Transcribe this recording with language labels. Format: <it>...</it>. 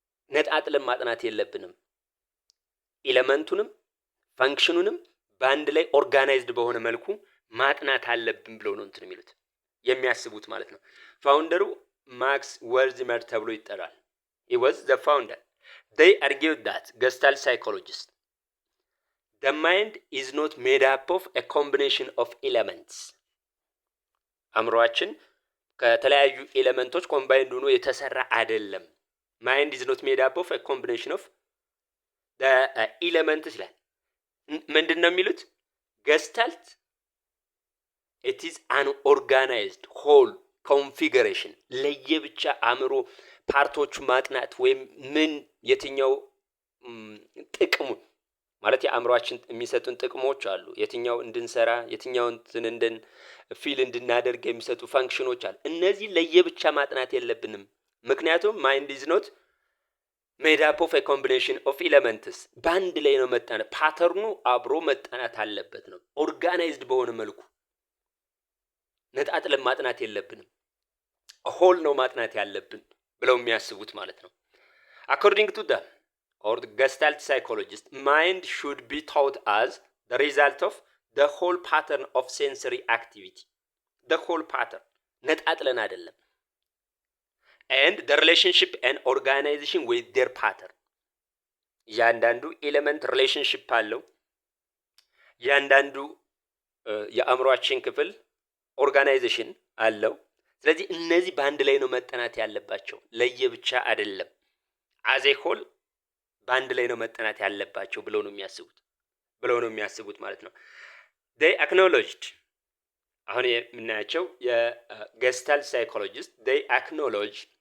<am>ነጣጥለን ማጥናት የለብንም። ኤሌመንቱንም ፋንክሽኑንም በአንድ ላይ ኦርጋናይዝድ በሆነ መልኩ ማጥናት አለብን ብለው ነው እንትን የሚሉት የሚያስቡት ማለት ነው። ፋውንደሩ ማክስ ወርዝመር ተብሎ ይጠራል።</am> <en>he was the founder. They argued that Gestalt psychologists, the mind is not made up of a combination of elements.</en> <am>አእምሮአችን ከተለያዩ ኤሌመንቶች ኮምባይንድ ሆኖ የተሰራ አይደለም።</am> <en>mind is not made up of a combination of</en> <am>ኤሌመንትስ ይላል። ምንድን ነው የሚሉት?</am> <en>ገስታልት ኢት ኢዝ አን ኦርጋናይዝድ ሆል ኮንፊገሬሽን።</en> <am>ለየብቻ አእምሮ ፓርቶቹ ማጥናት ወይም ምን የትኛው ጥቅሙ ማለት የአእምሮአችን የሚሰጡን ጥቅሞች አሉ። የትኛው እንድንሰራ የትኛው እንትን ፊል እንድናደርግ የሚሰጡ ፋንክሽኖች አሉ። እነዚህ ለየብቻ ማጥናት የለብንም። ምክንያቱም</am> <en>ማይንድ ኢዝ ኖት ሜድ አፕ ኦፍ ኤ ኮምቢኔሽን ኦፍ ኤሌመንትስ።</en> <am>በአንድ ላይ ነው መጣናት። ፓተርኑ አብሮ መጣናት አለበት ነው። ኦርጋናይዝድ በሆነ መልኩ ነጣጥለን ማጥናት የለብንም። ሆል ነው ማጥናት ያለብን ብለው የሚያስቡት ማለት ነው።</am> <en>አኮርዲንግ ቱ ዳም or the Gestalt psychologist, mind should be taught as the result of the whole pattern of sensory activity. The whole pattern.</en> <am>ነጣጥለን አይደለም.</am> <en>And the relationship and organization with their pattern.</en> <am>ያንዳንዱ ኤሌመንት ሪሌሽንሺፕ አለው። ያንዳንዱ የአእምሮአችን ክፍል ኦርጋናይዜሽን አለው። ስለዚህ እነዚህ በአንድ ላይ ነው መጠናት ያለባቸው፣ ለየብቻ አይደለም። አዜ ሆል በአንድ ላይ ነው መጠናት ያለባቸው ብለው ነው የሚያስቡት ማለት ነው።</am> <en>they acknowledged</en> <am>አሁን የምናያቸው የገስታልት ሳይኮሎጂስት</am> <en>they acknowledge</en>